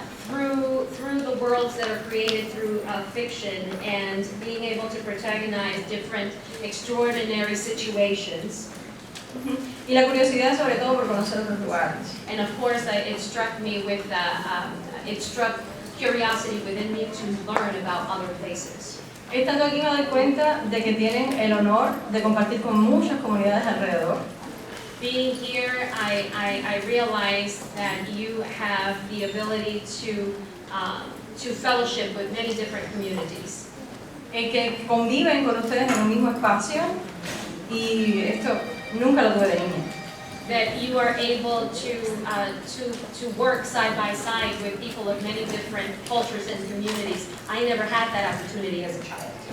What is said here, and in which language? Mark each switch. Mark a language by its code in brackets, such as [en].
[en] Through the worlds that are created through fiction and being able to protagonize different extraordinary situations. [es] Y la curiosidad sobre todo por conocer otros lugares. [en] And of course, it struck me with it struck curiosity within me to learn about other places. [es] Estando aquí me doy cuenta de que tienen el honor de compartir con muchas comunidades alrededor. [en] Being here, I realized that you have the ability to fellowship with many different communities. [es] Que conviven con ustedes en un mismo espacio y esto nunca lo tuve de niña. [en] That you are able to work side by side with people of many different cultures and communities. I never had that opportunity as a child.